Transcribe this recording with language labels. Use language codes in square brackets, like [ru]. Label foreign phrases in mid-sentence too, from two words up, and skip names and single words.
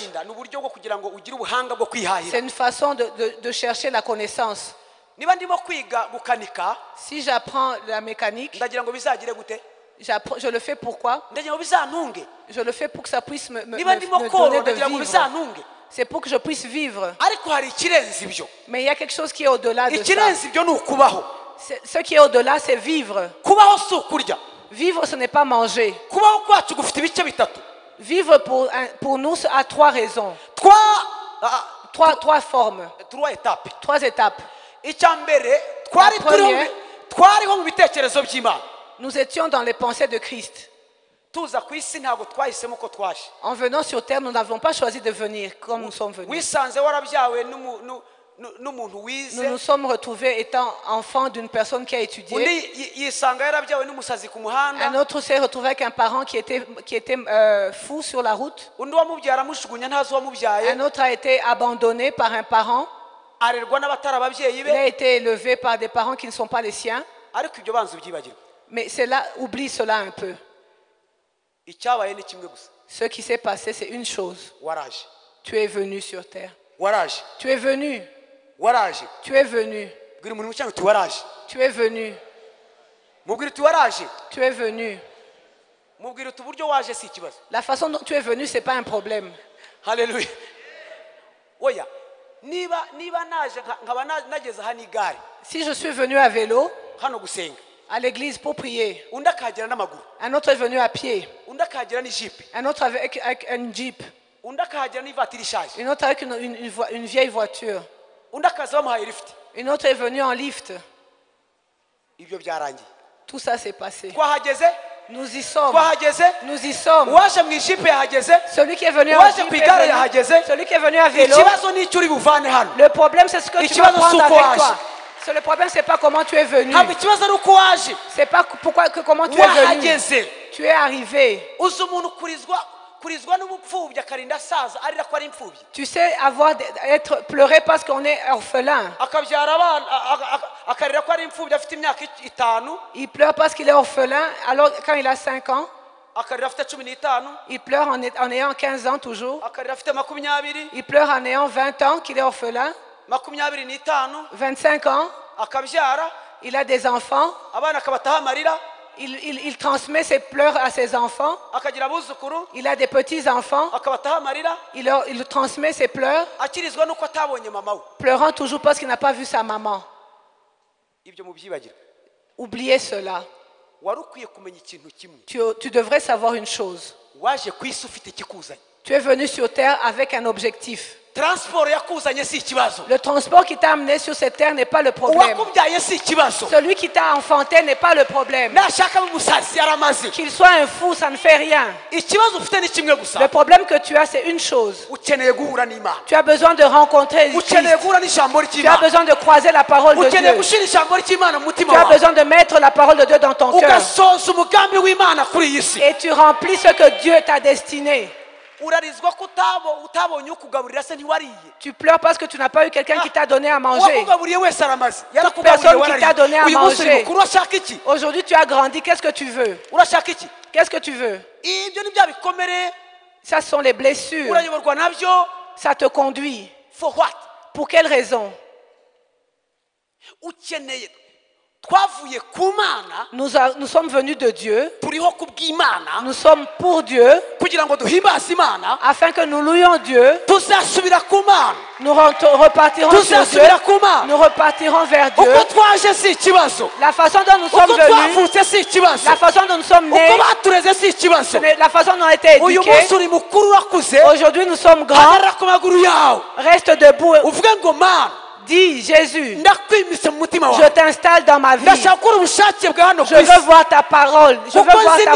[rw] ni uburyo bwo kugira ngo ugire ubuhanga bwo kwihahira. [fr] C'est une façon de chercher la connaissance. [rw] Niba ndimo kwiga gukanika, [fr] Si j'apprends la mécanique, [rw] ndagira ngo bizagire gute? [fr] je le fais pourquoi? [rw] Ndagira ngo bizantunge. [fr] Je le fais pour que ça puisse me [rw] Niba ndimo [fr] donner [rw] korora, [fr] de [rw] ndagira ngo [fr] vivre. [rw] bizantunge. [fr] C'est pour que je puisse vivre. [rw] Ariko hari ikirenze ibyo. [fr] Mais il y a quelque chose qui est au-delà de ça. [rw] Ikirenze ibyo ni ukubaho. [fr] Ce qui est au-delà, c'est vivre. [rw] Kubaho si ukurya. [fr] Vivre, ce n'est pas manger. [rw] Kubaho kwacu gufite ibice bitatu. [fr] Vivre pour nous a trois raisons, trois formes, trois étapes. trois étapes. [rw] Icya mbere [fr] La première, [rw] twariho mu bitekerezo by'Imana. [fr] nous étions dans les pensées de Christ. [rw] Tuza ku isi ntabwo twahisemo ko twaje. [fr] En venant sur terre, nous n'avons pas choisi de venir comme nous sommes venus. [rw] Wisanze warabyawe n'umuntu wize. [fr] Nous nous sommes retrouvés étant enfants d'une personne qui a étudié. [rw] Undi yisanga yarabyawe n'umusazi ku muhanda. [fr] Un autre s'est retrouvé avec un parent qui était fou sur la route. [rw] Undi wamubyara amushugunya ntazi uwamubyaye. [fr] Un autre a été abandonné par un parent. [rw] Arerwa n'abatari ababyeyi [fr] Il a be. été élevé par des parents qui ne sont pas les siens. [rw] Ariko ibyo banza ubyibagirwe. [fr] Mais oublie cela un peu. [rw] Icyabaye ni kimwe gusa. [fr] Ce qui s'est passé, c'est une chose. [rw] Waraje. [fr] Tu es venu sur terre. [rw] Waraje. [fr] Tu es venu. [rw] Waraje. [fr] Tu es venu. [rw] Bwira umuntu cyangwa uti waraje. [fr] Tu es venu. [rw] Mubwira uti waraje. [fr] Tu es venu. [rw] Mubwira uti uburyo waje si ikibazo. [fr] La façon dont tu es venu, ce n'est pas un problème. [rw] Haleluya. Oya. Niba naje nkaba nageze hano igare. [fr] Si je suis venu à vélo, [rw] Hano gusenga. [fr] à l'église pour prier, [rw] Undi akagera n'amaguru. [fr] un autre est venu à pied, [rw] Undi akagera n'ijipe. [fr] un autre avec un jeep, [rw] Undi akahagera n'ivatiri ishaje. [fr] une autre avec une vieille voiture, [rw] Undi akaza bamuhaye lift. [fr] une autre est venue en lift. [rw] Ibyo byarangiye. [fr] Tout ça s'est passé. [rw] Twahageze. [fr] Nous y sommes. [rw] Twahageze. [fr] Nous y sommes. [rw] Uwaje mu ijipe yahageze. [fr] Celui qui est venu en [rw] Uwaje [fr] jeep [rw] ku [fr] est [rw] igare [fr] venu. [rw] yahageze. [fr] Celui qui est venu à vélo. [rw] Ikibazo ni icyo uri buvane hano. [fr] Le problème, c'est ce que tu vas [rw] Ikibazo [fr] prendre [rw] si uko [fr] avec [rw] waje. [fr] toi. Le problème, c'est pas comment tu es venu. [rw] Ntabwo ikibazo ari uko waje. [fr] C'est pas comment tu es venu. [rw] Wahageze. [fr] tu es arrivé. [rw] uzi umuntu kurizwa n'ubupfubyi akarinda asaza arira ko ari imfubyi. [fr] Tu sais être pleuré parce qu'on est orphelin. [rw] akabyara abana akarira ko ari imfubyi afite imyaka 5. [fr] Il pleure parce qu'il est orphelin, alors quand il a 5 ans. [rw] akarira afite 15. [fr] Il pleure en ayant 15 ans toujours. [rw] akarira afite 20. [fr] Il pleure en ayant 20 ans qu'il est orphelin. 25. 25 ans. [rw] akabyara [fr] Il a des enfants. [rw] abana akabataho amarira. [fr] Il transmet ses pleurs à ses enfants. [rw] akagira abuzukuru. [fr] Il a des petits-enfants. [rw] akabataho amarira. [fr] Il transmet ses pleurs, [rw] akirizwa nuko atabonye mama we. [fr] pleurant toujours parce qu'il n'a pas vu sa maman. [rw] ibyo mubyibagira. [fr] Oubliez cela. [rw] wari ukwiye kumenya ikintu kimwe. [fr] Tu devrais savoir une chose. [rw] waje ku isi ufite ikikuzanye. [fr] Tu es venu sur terre avec un objectif. [rw] transport yakuzanye si ikibazo. [fr] Le transport qui t'a amené sur cette terre n'est pas le problème. [rw] uwakubyaye si ikibazo. [fr] Celui qui t'a enfanté n'est pas le problème. [rw] nashaka umusazi yaramaze. [fr] Qu'il soit un fou, ça ne fait rien. [rw] ikibazo ufite ni kimwe gusa. [fr] Le problème que tu as, c'est une chose. [rw] ukeneye guhura n'Imana. [fr] Tu as besoin de rencontrer Christ. [rw] ukeneye guhura n'ijambo [fr] Tu as [rw] ry'Imana. [fr] besoin de croiser la parole de [rw] ukeneye [fr] Dieu. [rw] gushira ijambo ry'Imana mu mutima [fr] Tu as [rw] wawe. [fr] besoin de mettre la parole de Dieu dans ton cœur. [rw] ugasoza umugambi w'Imana kuri iyi si. [fr] Et tu remplis ce que Dieu t'a destiné. [rw] urarizwa ko utabonye ukugaburira se ntiwariye. [fr] Tu pleures parce que tu n'as pas eu quelqu'un qui t'a donné à manger. [rw] uwakugaburiye wese aramaze. [fr] Personne qui t'a donné à [rw] uyu munsi uri [fr] manger. [rw] mukuru urashaka iki? [fr] Aujourd'hui, tu as grandi. Qu'est-ce que tu veux? [rw] urashaka iki? [fr] Qu'est-ce que tu veux? [rw] ibyo ni bya bikomere. [fr] Ça sont les blessures. [rw] urayoborwa nabyo. [fr] Ça te conduit. [en] for what? [fr] Pour quelle raison? [rw] ukeneye twavuye ku Mana. [fr] Nous sommes venus de Dieu. [rw] turiho kubw'Imana. [fr] Nous sommes pour Dieu. [rw] kugira ngo duhimbaze Imana. [fr] Afin que nous louions Dieu. [rw] tuzasubira ku Mana. [fr] Nous repartirons sur Dieu. [rw] tuzasubira ku Mana. [fr] Nous repartirons vers Dieu. [rw] uko twaje si ikibazo. [fr] La façon dont nous sommes [rw] uko [fr] venus. [rw] twavutse si ikibazo. [fr] La façon dont nous sommes nés. [rw] uko batureze si ikibazo. [fr] La façon dont on a été [rw] uyu [fr] éduqués. [rw] munsi uri mukuru urakuze. [fr] Aujourd'hui, nous sommes grands. [rw] hagarara ku maguru yawe. [fr] Reste debout. [rw] uvuge ngo Mana. [fr] Dis, Jésus, [rw] ndakwimise mu mutima [fr] je [rw] wawe. [fr] t'installe dans ma vie. [rw] ndashaka gukora ubushake bwa hano ku [fr] Je [rw] isi. [fr] veux voir ta parole. Je veux [rw] kuko [fr] voir [rw] nzi [fr] ta